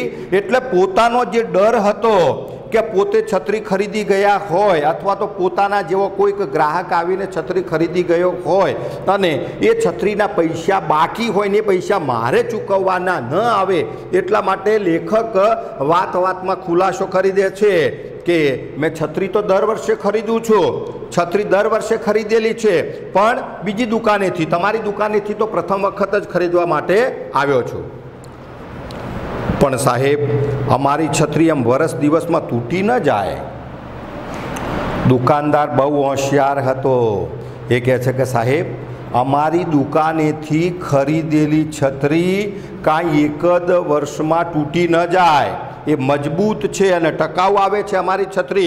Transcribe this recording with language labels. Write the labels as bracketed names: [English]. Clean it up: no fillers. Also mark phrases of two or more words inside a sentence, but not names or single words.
[Gujarati] એટલે પોતાનો જે ડર હતો કે પોતે છતરી ખરીદી ગયા હોય અથવા તો પોતાના જેવો કોઈક ગ્રાહક આવીને છતરી ખરીદી ગયો હોય અને એ છતરીના પૈસા બાકી હોય ને પૈસા મારે ચૂકવવાના ન આવે, એટલા માટે લેખક વાત વાતમાં ખુલાસો કરી દે છે કે મૈં છતરી તો દર વર્ષે ખરીદું છું, છતરી દર વર્ષે ખરીદેલી છે, પણ બીજી દુકાનેથી, તમારી દુકાનેથી તો પ્રથમ વખત જ ખરીદવા માટે આવ્યો છું। પણ સાહેબ અમારી છતરી એમ વરસ દિવસ મેં તૂટી ન જાએ। દુકાનદાર બહુ હોશિયાર હતો, એ કહે છે કે સાહેબ અમારી દુકાનેથી ખરીદેલી છતરી કાંઈ એક જ વર્ષ મેં તૂટી ન જાએ, એ મજબૂત છે અને ટકાઉ આવે છે અમારી છતરી।